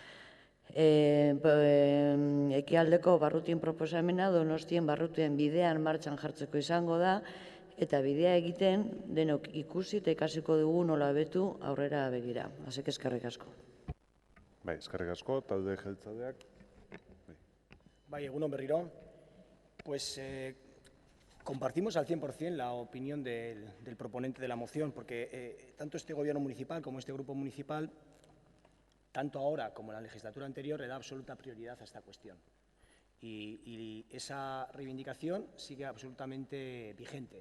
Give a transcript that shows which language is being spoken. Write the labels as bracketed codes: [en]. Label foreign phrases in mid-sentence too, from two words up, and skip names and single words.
[eu] Ekialdeko barrutien proposamena Donostien barrutien bidean martxan jartzeko izango da, eta bidea egiten denok ikusi eta ikasiko dugu nola betu aurrera begira. Asek eskerrik asko. Bai, eskerrik asko, talde jeltzaleak. Bai, egunon berriro. [es] Pues compartimos al 100% la opinión del proponente de la moción, porque tanto este gobierno municipal como este grupo municipal, tanto ahora como en la legislatura anterior, le da absoluta prioridad a esta cuestión. Y esa reivindicación sigue absolutamente vigente.